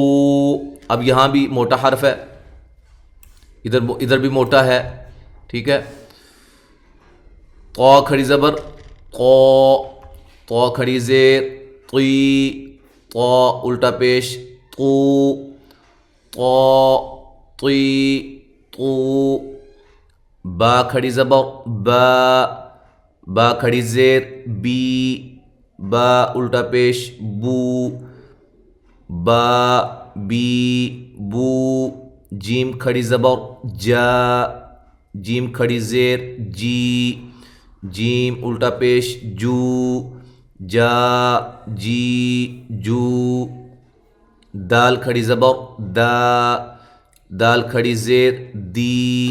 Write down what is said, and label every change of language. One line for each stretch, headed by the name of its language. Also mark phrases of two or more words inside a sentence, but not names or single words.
Urdu: اب یہاں بھی موٹا حرف ہے، ادھر بھی موٹا ہے. ٹھیک ہے. قا کھڑی زبر قا. طا کھڑی زیر طی. طا الٹا پیش طو. طا طی طو. با کھڑی زبر با. با کھڑی زیر بی. با الٹا پیش بو. با بی بو. جیم کھڑی زبر جا. جیم کھڑی زیر جی. جیم الٹا پیش جو. جا جی جو. دال کھڑی زبر دا. دال کھڑی زیر دی.